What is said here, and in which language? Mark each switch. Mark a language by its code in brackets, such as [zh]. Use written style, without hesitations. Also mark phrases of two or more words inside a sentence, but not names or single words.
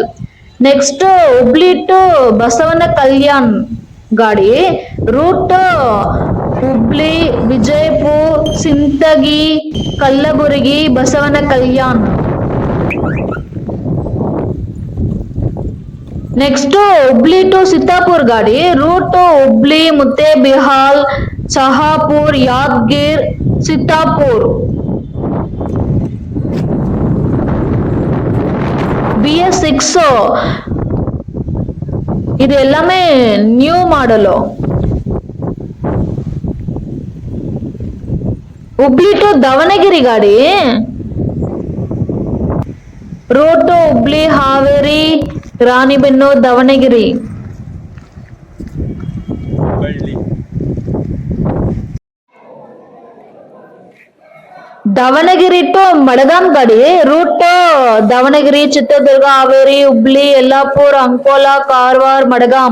[kn] ನೆಕ್ಸ್ಟ್ ಹುಬ್ಳಿ ಟು ಬಸವನ ಕಲ್ಯಾಣ್ ಗಾಡಿ ರೂಟ್ ಹುಬ್ಳಿ, ವಿಜಯಪುರ್, ಸಿಂತಗಿ, ಕಲ್ಲಬುರಗಿ, ಬಸವನ ಕಲ್ಯಾಣ್. ನೆಕ್ಸ್ಟ್ ಹುಬ್ಳಿ ಟು ಸಿದ್ದಾಪುರ್ ಗಾಡಿ ರೂಟ್ ಹುಬ್ಳಿ, ಮುದ್ದೇಬಿಹಾಳ್, ಶಹಾಪುರ್, ಯಾದಗಿರ್, ಸಿದ್ದಾಪುರ್. [ta] BS6 இது எல்லாமே [en] new model. [kn] ಹುಬ್ಳಿ ಟು ದಾವಣಗೆರೆ ಗಾಡಿ ರೂಟ್ ಹುಬ್ಳಿ, ಹಾವೇರಿ, ರಾಣಿಬೆನ್ನೂರು, ದಾವಣಗೆರೆ. ದಾವಣಗೆರೆ ಟು ಮಡಗಾಂ ಗಾಡಿ ರೂಟ್ ದಾವಣಗೆರೆ, ಚಿತ್ರದುರ್ಗ, ಹಾವೇರಿ, ಹುಬ್ಳಿ, ಯಲ್ಲಾಪುರ, ಅಂಕೋಲಾ, ಕಾರವಾರ, ಮಡಗಾಂ.